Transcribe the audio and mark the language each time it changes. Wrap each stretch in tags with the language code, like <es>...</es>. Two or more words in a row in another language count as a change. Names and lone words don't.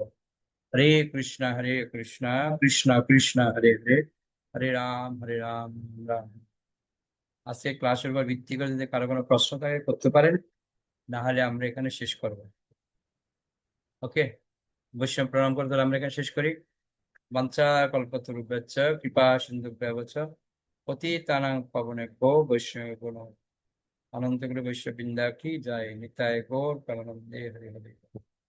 <sa>হরে কৃষ্ণ কৃষ্ণ কৃষ্ণ হরে হরে, হরে রাম রাম।</sa> <bn>আজকে ক্লাসের উপর ভিত্তি করে যদি কারো কোনো প্রশ্ন থাকে করতে পারেন, না হলে আমরা এখানে শেষ করব। ওকে, বৈষ্ণব প্রণাম করে তাহলে আমরা এখানে শেষ করি।</bn> <sa>বাঞ্ছা কল্পতরুভ্যশ্চ কৃপা সিন্ধুভ্যেব চ পতিতানাং পাবনেভ্যো বৈষ্ণবেভ্যো নমঃ।</sa> <bn>অনন্ত গুরু বৈষ্ণব বৃন্দা কি জয়। নিতাই গৌর প্রেমানন্দে হরি হরি।</bn>